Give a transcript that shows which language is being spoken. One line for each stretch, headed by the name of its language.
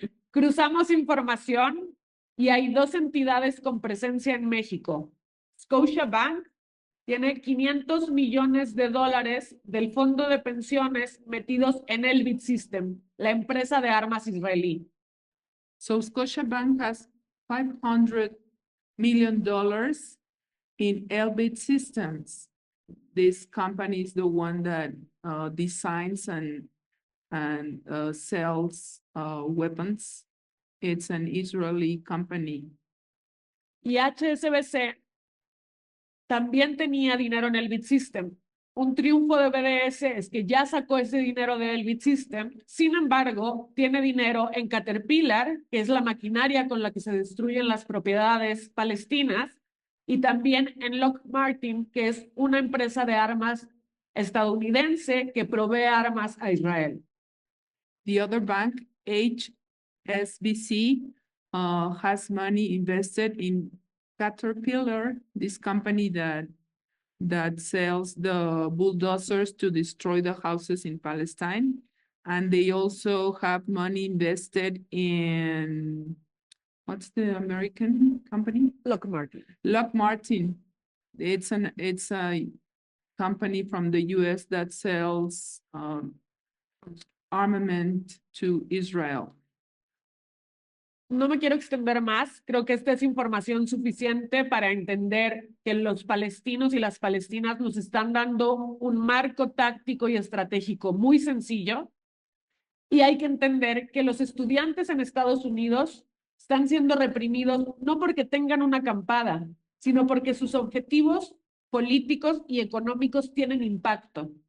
Spanish: Cruzamos información y hay dos entidades con presencia en México. Scotiabank tiene $500 millones del fondo de pensiones metidos en Elbit System, la empresa de armas israelí.
English: So Scotiabank has $500 million in Elbit Systems. This company is the one that designs and sells weapons. It's an Israeli company.
Spanish: Y HSBC también tenía dinero en Elbit System. Un triunfo de BDS es que ya sacó ese dinero de Elbit System. Sin embargo, tiene dinero en Caterpillar, que es la maquinaria con la que se destruyen las propiedades palestinas, y también en Lockheed Martin, que es una empresa de armas estadounidense que provee armas a Israel.
English: The other bank, HSBC, has money invested in Caterpillar, this company that sells the bulldozers to destroy the houses in Palestine. And they also have money invested in, what's the American company? Lockheed Martin. Lockheed Martin. It's a company from the US that sells armament to Israel.
Spanish: No me quiero extender más, creo que esta es información suficiente para entender que los palestinos y las palestinas nos están dando un marco táctico y estratégico muy sencillo, y hay que entender que los estudiantes en Estados Unidos están siendo reprimidos no porque tengan una acampada, sino porque sus objetivos políticos y económicos tienen impacto.